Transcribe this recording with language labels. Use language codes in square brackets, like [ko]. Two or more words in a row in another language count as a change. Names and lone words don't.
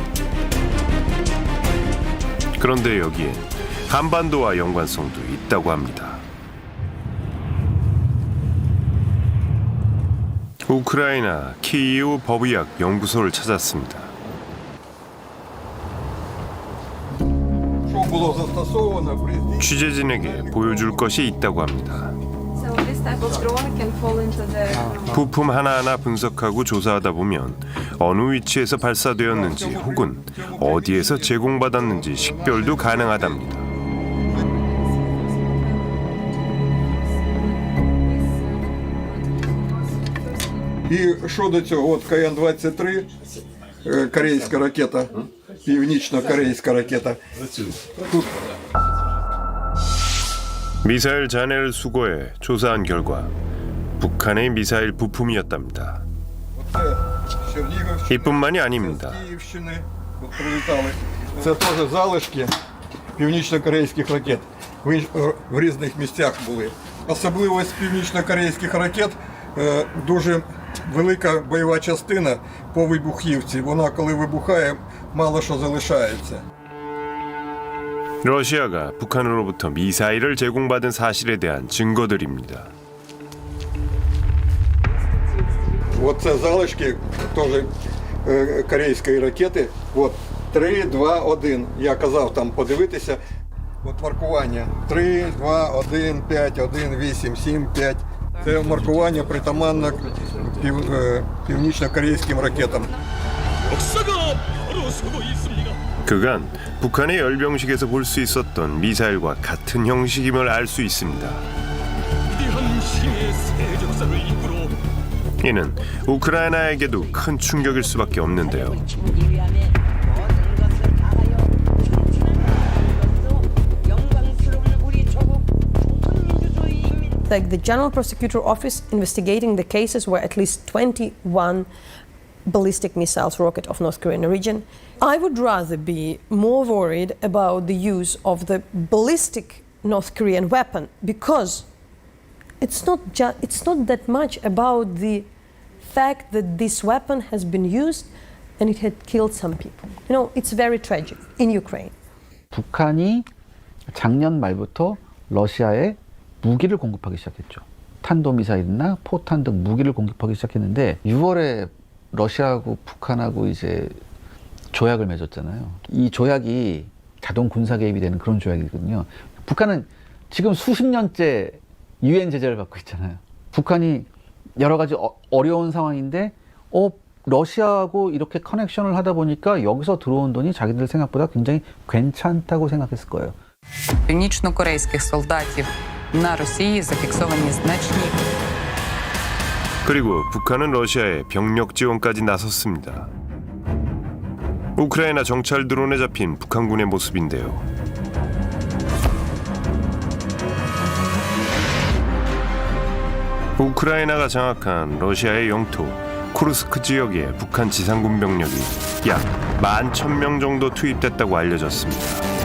[ko] 그런데 여기엔 한반도와 연관성도 있다고 합니다. 우크라이나 키이우 법의학 연구소를 찾았습니다. 취재진에게 보여줄 것이 있다고 합니다. [en] So this [ko] 부품 하나하나 분석하고 조사하다 보면 어느 위치에서 발사되었는지 혹은 어디에서 제공받았는지 식별도 가능하답니다. [uk] І що до цього? От КН-23, корейська ракета, північно-корейська ракета. Тут [ko] 미사일 잔해를 수거해 조사한 결과 북한의 미사일 부품이었답니다. 이뿐만이 아닙니다. [uk] Київщини от прилітали. Це теж залишки північно-корейських ракет. В різних місцях були. Особливість північно-корейських ракет дуже велика бойова частина по вибухівці. Вона, коли вибухає, мало що залишається. [ko] 러시아가 북한으로부터 미사일을 제공받은 사실에 대한 증거들입니다. [uk] Оце залишки теж корейської ракети. От 3, 2, 1. Я казав там подивитися. От маркування 3, 2, 1, 5, 1, 8, 7, 5. Це маркування притаманне північно-корейським ракетам. [ko] 그간 북한의 열병식에서 볼 수 있었던 미사일과 같은 형식임을 알 수 있습니다. 이는 우크라이나에게도 큰 충격일 수밖에 없는데요. [en] Like the General Prosecutor Office investigating the cases where at least 21 ballistic missiles rocket off North Korean region. I would rather be more worried about the use of the ballistic North Korean weapon because it's not that much about the fact that this weapon has been used and it had killed some people. You know, it's very tragic in Ukraine. [ko] 북한이 작년 말부터 러시아에 무기를 공급하기 시작했죠. 탄도미사일이나 포탄 등 무기를 공급하기 시작했는데 6월에 러시아하고 북한하고 이제 조약을 맺었잖아요. 이 조약이 자동 군사 개입이 되는 그런 조약이거든요. 북한은 지금 수십 년째 유엔 제재를 받고 있잖아요. 북한이 여러 가지 어려운 상황인데 러시아하고 이렇게 커넥션을 하다 보니까 여기서 들어온 돈이 자기들 생각보다 굉장히 괜찮다고 생각했을 거예요. [uk] Північно-корейських солдатів на Росії зафіксовані значні. [ko] 그리고 북한은 러시아에 병력 지원까지 나섰습니다. 우크라이나 정찰 드론에 잡힌 북한군의 모습인데요. 우크라이나가 장악한 러시아의 영토 쿠르스크 지역에 북한 지상군 병력이 약 11,000명 정도 투입됐다고 알려졌습니다.